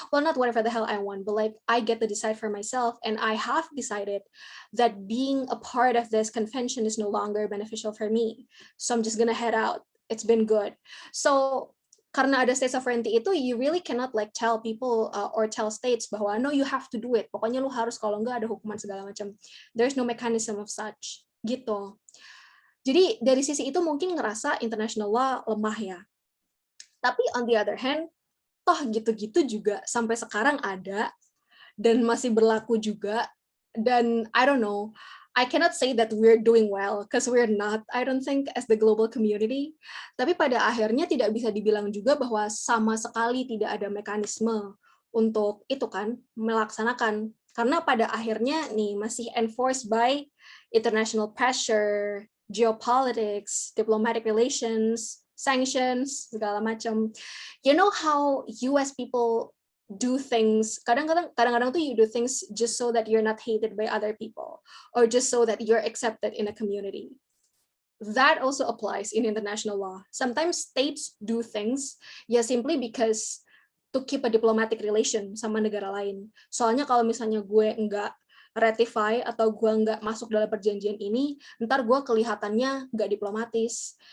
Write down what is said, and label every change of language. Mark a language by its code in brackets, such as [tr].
[en] Well, not whatever the hell I want, but like I get to decide for myself. And I have decided that being a part of this convention is no longer beneficial for me. So I'm just gonna head out. It's been good. So [id] karena ada [en] state sovereignty itu, you really cannot like tell people or tell states [id] bahwa [en] no, you have to do it. [id] Pokoknya lu harus, kalau enggak ada hukuman segala macam. [en] There's no mechanism of such. [id] Gitu. Jadi dari sisi itu mungkin ngerasa international law lemah ya. Tapi [en] on the other hand, [id] toh gitu-gitu juga sampai sekarang ada dan masih berlaku juga. [en] Dan I don't know, I cannot say that we're doing well because we're not, I don't think, as the global community. [id] Tapi pada akhirnya tidak bisa dibilang juga bahwa sama sekali tidak ada mekanisme untuk itu kan melaksanakan. Karena pada akhirnya nih masih [en] enforced by international pressure, geopolitics, diplomatic relations, sanctions, [id] segala macam. [en] You know how US people do things, [id] kadang-kadang tuh [en] you do things just so that you're not hated by other people, or just so that you're accepted in a community. That also applies in international law. Sometimes states do things ya simply because to keep a diplomatic relation [id] sama negara lain. Soalnya kalau misalnya gue enggak [en] ratify [id] atau gue nggak masuk dalam perjanjian ini, ntar gue kelihatannya nggak diplomatis.